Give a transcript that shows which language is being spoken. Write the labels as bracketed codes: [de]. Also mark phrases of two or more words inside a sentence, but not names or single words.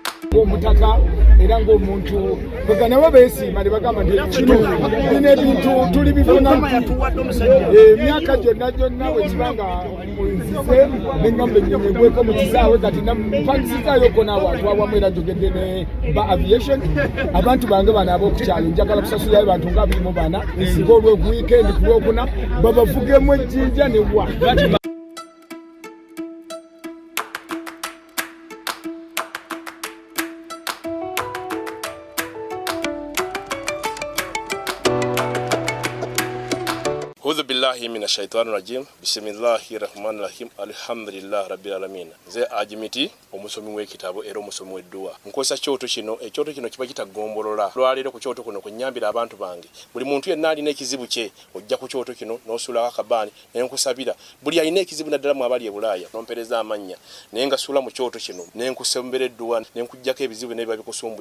[lg] omutaka era ng'omuntu bagana babeesiima ne bagamba nti kino bino ebintu tuli bifuna emyaka gyonna bwe kiba nga nzize nengamba ennyonyi egweko mu kisaawe kati mpangisizaayo n'abantu awamu era njogedde ne ba aviation abantu bange bano ab'okukyalo njagala kusasulirayo bantu nga 24 singa olw'okuwiikendi ku lwokuna babavugemu ejjinja ne wa [ar] أعوذ بالله من الشيطان الرجيم. بسم الله الرحمن الرحيم الحمد لله رب العالمين. [lg] Nze Ajimiti omusomi w'ekitabo era omusomi w'edduwa. Nkosa kyoto kino, ekyoto kino kiba kitagombolola. Lwaliro ku kyoto kuno kunyambira abantu bange. Buli muntu yenna alina ekizibu kye, ojja ku kyoto kino n'osula akabani n'enkusabira. Buli alina ekizibu naddala mu abali e Bulaaya, n'ompereza amanya. Naye nga sula mu kyoto kino, n'enkusembera edduwa, n'enkujjako ebizibu n'ebiba bikusumbuye.